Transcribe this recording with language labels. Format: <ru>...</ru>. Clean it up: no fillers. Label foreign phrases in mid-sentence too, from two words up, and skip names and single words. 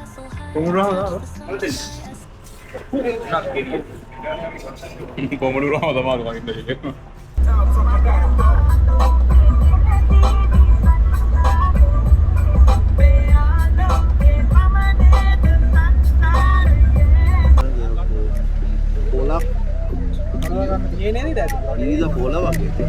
<si>කොමුඩු රහම තමයි මම ඉන්නේ පොලක්</si> <hi>ये नहीं रहता</hi> <si>ඉරිදා පොල වගේ.</si>